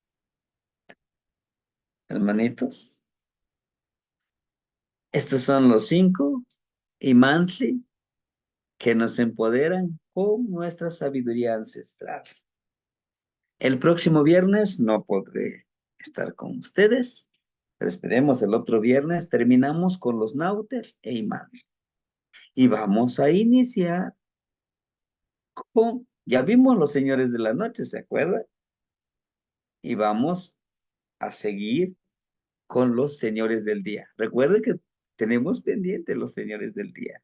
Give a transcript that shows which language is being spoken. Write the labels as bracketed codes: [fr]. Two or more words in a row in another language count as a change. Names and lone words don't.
[es] Hermanitos, estos son los 5 imantli que nos empoderan con nuestra sabiduría ancestral. El próximo viernes no podré estar con ustedes, pero esperemos el otro viernes terminamos con los nautes e imantli. Y vamos a iniciar con, ya vimos los señores de la noche, ¿se acuerdan? Y vamos a seguir con los señores del día. Recuerden que tenemos pendiente los señores del día.